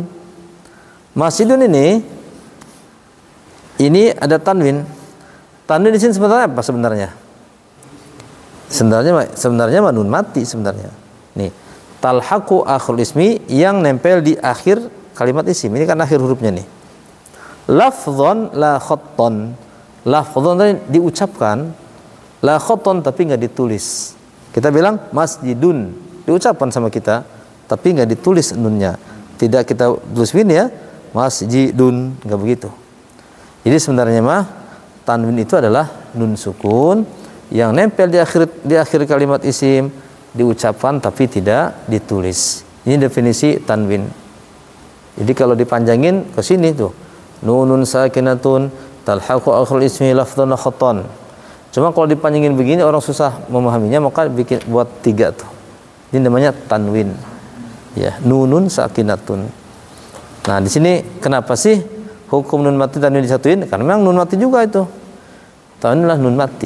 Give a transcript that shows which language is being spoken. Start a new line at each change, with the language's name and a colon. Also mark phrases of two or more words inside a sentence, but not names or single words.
Indonesian: Masjidun ini ada tanwin. Tanwin di sini sebenarnya apa sebenarnya? Sebenarnya nun mati sebenarnya. Nih,
Arabic: تلحق آخر الاسم,
Indonesian: yang nempel di akhir kalimat isim. Ini kan akhir hurufnya nih.
Arabic: لفظا لا خطا.
Indonesian: Lafdhon tadi diucapkan,
Arabic: لا خطا
Indonesian: tapi nggak ditulis. Kita bilang masjidun, diucapkan sama kita tapi nggak ditulis nunnya. Tidak kita tulis win ya, masjidun, nggak begitu. Jadi sebenarnya tanwin itu adalah nun sukun yang nempel di akhir kalimat isim, diucapkan tapi tidak ditulis. Ini definisi tanwin. Jadi kalau dipanjangin ke sini tuh,
Arabic: نون ساكنة تلحق آخر الاسم لفظا خطا.
Indonesian: Cuma kalau dipanjangin begini orang susah memahaminya, maka buat 3 tuh. Ini namanya tanwin. Ya,
Arabic: نون ساكنة.
Indonesian: Nah, di sini kenapa sih hukum nun mati tanwin disatuin? Karena memang nun mati juga itu. Tanwin adalah nun mati.